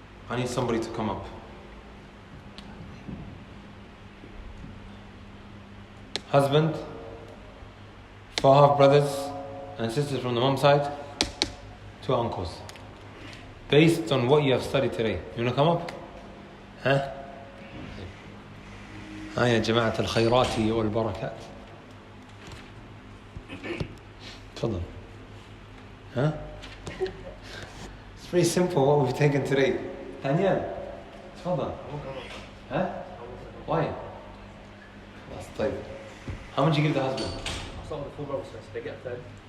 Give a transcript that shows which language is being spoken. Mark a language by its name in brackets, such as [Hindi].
[English] I need somebody to come up. Husband, 4 half brothers and sisters from the mom side, 2 uncles. Based on what you have studied today. You want to come up? [Arabic] ها؟ يا جماعة الخيرات والبركات. تفضل. [English] ها؟ It's very simple what we've taken today. Daniel, تفضل. ها؟ Why? That's طيب. How much do you give the husband? I'll start with the 4 brothers first. They get a third.